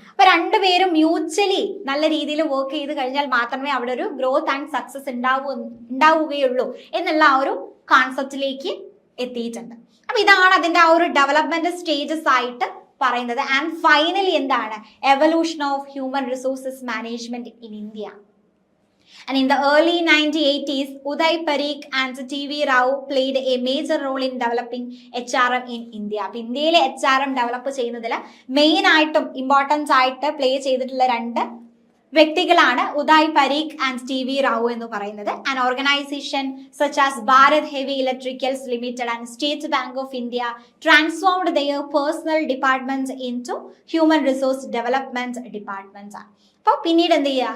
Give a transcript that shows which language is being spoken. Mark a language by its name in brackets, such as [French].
[Malayalam] അപ്പൊ രണ്ടുപേരും മ്യൂച്വലി നല്ല രീതിയിൽ വർക്ക് ചെയ്ത് കഴിഞ്ഞാൽ മാത്രമേ അവിടെ ഒരു ഗ്രോത്ത് ആൻഡ് സക്സസ് ഉണ്ടാവുകയുള്ളൂ എന്നുള്ള ആ ഒരു കോൺസെപ്റ്റിലേക്ക് എത്തിയിട്ടുണ്ട്. അപ്പൊ ഇതാണ് അതിന്റെ ആ ഒരു ഡെവലപ്മെന്റ് സ്റ്റേജസ് ആയിട്ട് പറയുന്നത്. [English] and finally [Malayalam] എന്താണ്? [English] Evolution of human resources management in India. And in the early 1980s, Uday Parikh and T.V. Rao played a major role in developing HRM in India. [Malayalam] അപ്പോൾ ഇന്ത്യയിലെ HRM ഡെവലപ്പ് ചെയ്യുന്നതിൽ main ആയിട്ടും importance ആയിട്ട് play ചെയ്തിട്ടുള്ള രണ്ട് വ്യക്തികളാണ് Uday Parikh and TV. Rao എന്ന് പറയുന്നത്. [English] And organisation such as Bharat Heavy Electricals Limited and State Bank of India transformed their personnel departments into human resource development departments ആണ്. [Malayalam] അപ്പോൾ പിന്നീട് എന്ത് ചെയ്യുക?